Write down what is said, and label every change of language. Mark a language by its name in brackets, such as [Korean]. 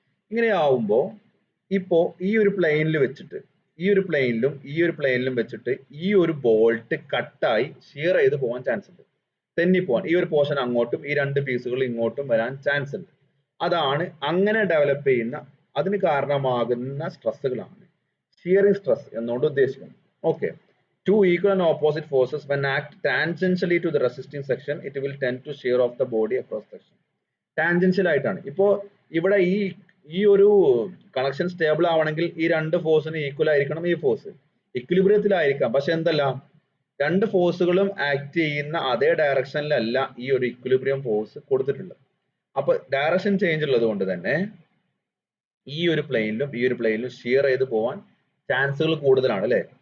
[Malayalam] ഇങ്ങനെ ആവുമ്പോ ഇപ്പോ ഈ ഒരു പ്ലെയിനിൽ വെച്ചിട്ട് ഈ ഒരു പ്ലെയിനിലും വെച്ചിട്ട് ഈ ഒരു ബോൾട്ട് കട്ടായി ഷിയർ ചെയ്ത് പോകാൻ ചാൻസ് ഉണ്ട്, തെന്നിപ്പോവാൻ. ഈ ഒരു പോർഷൻ അങ്ങോട്ടും ഈ രണ്ട് പീസുകൾ ഇങ്ങോട്ടും വരാൻ ചാൻസ് ഉണ്ട്. അതാണ് അങ്ങനെ ഡെവലപ്പ് ചെയ്യുന്ന, അതിന് കാരണമാകുന്ന സ്ട്രെസ്സുകളാണ് ഷിയറിംഗ് സ്ട്രെസ് എന്നുകൊണ്ട് ഉദ്ദേശിക്കുന്നത്. [English] Okay, two equal and opposite forces when act tangentially to the resisting section, it will tend to shear off the body across section. [Malayalam] Tangential ആയിട്ടാണ്. ഇപ്പോ ഇവിടെ ഈ ഒരു കണക്ഷൻ സ്റ്റേബിൾ ആവണമെങ്കിൽ ഈ രണ്ട് ഫോഴ്സിന് ഈക്വൽ ആയിരിക്കണം. ഈ ഫോഴ്സ് ഇക്വിലിബ്രിയത്തിലായിരിക്കാം, പക്ഷെ എന്തല്ല, രണ്ട് ഫോഴ്സുകളും ആക്ട് ചെയ്യുന്ന അതേ ഡയറക്ഷനിലല്ല ഈ ഒരു ഇക്വിലിബ്രിയം ഫോഴ്സ് കൊടുത്തിട്ടുള്ളത്. അപ്പൊ ഡയറക്ഷൻ ചേഞ്ച് ഉള്ളത് കൊണ്ട് തന്നെ ഈ ഒരു പ്ലെയിനിലും ഷിയർ ചെയ്ത് പോവാൻ ചാൻസുകൾ കൂടുതലാണ് അല്ലെ.